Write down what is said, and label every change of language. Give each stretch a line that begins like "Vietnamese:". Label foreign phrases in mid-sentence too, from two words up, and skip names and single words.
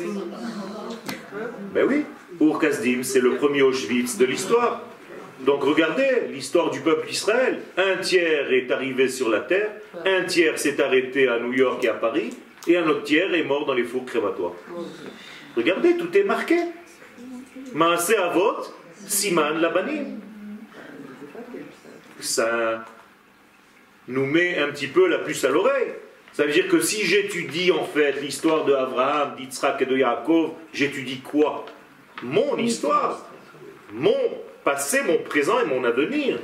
French: Ben oui, Ur Kasdim, c'est le premier Auschwitz de l'histoire. Donc regardez l'histoire du peuple d'Israël. Un tiers est arrivé sur la terre, un tiers s'est arrêté à New York et à Paris, et un autre tiers est mort dans les fours crématoires. Regardez, tout est marqué.
Hebrew: מעשה אבות, סימן לבנים.
French: Ça nous met un petit peu la puce à l'oreille. Ça veut dire que si j'étudie en fait l'histoire de Abraham, d'Yitzhak et de Yaakov, j'étudie quoi? Mon histoire, mon passé, mon présent et mon avenir.